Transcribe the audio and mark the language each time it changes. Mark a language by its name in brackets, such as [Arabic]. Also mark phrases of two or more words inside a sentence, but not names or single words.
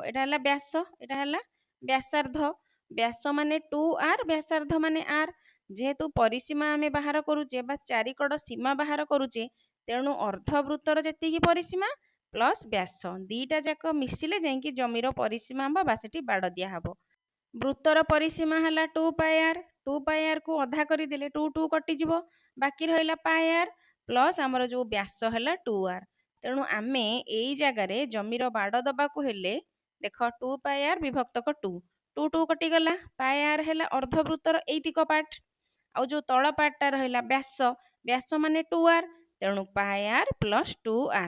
[Odia] ଏଇଟା ହେଲା ବ୍ୟାସ, ଏଇଟା ହେଲା ବ୍ୟାସାର୍ଦ୍ଧ। ବ୍ୟାସ ମାନେ 2r, ବ୍ୟାସାର୍ଦ୍ଧ ମାନେ r। ଯେହେତୁ ପରିସୀମା ଆମେ ବାହାର କରୁଛେ ବା ଚାରିକଡ଼ ସୀମା ବାହାର କରୁଛେ, ତେଣୁ ଅର୍ଦ୍ଧବୃତ୍ତର ଯେତିକି ପରିସୀମା ପ୍ଲସ୍ ବ୍ୟାସ ଦୁଇଟା ଯାକ ମିଶିଲେ ଯାଇକି ଜମିର ପରିସୀମା ହେବ ବା ସେଠି ବାଡ଼ ଦିଆହବ। ବୃତ୍ତର ପରିସୀମା ହେଲା 2πr, 2πr କୁ ଅଧା କରିଦେଲେ 2 2 କଟିଯିବ, ବାକି ରହିଲା πr ପ୍ଲସ୍ ଆମର ଯେଉଁ ବ୍ୟାସ ହେଲା 2r। ତେଣୁ ଆମେ ଏଇ ଜାଗାରେ ଜମିର ବାଡ଼ ଦେବାକୁ ହେଲେ ଦେଖ 2πr ବିଭକ୍ତକ 2, 2 2 କଟିଗଲା, πr ହେଲା ଅର୍ଦ୍ଧବୃତ୍ତର ଏଇତିକ ପାର୍ଟ, ଆଉ ଯେଉଁ ତଳ ପାର୍ଟଟା ରହିଲା ବ୍ୟାସ, ବ୍ୟାସ ମାନେ 2r, ତେଣୁ πr ପ୍ଲସ୍ 2r।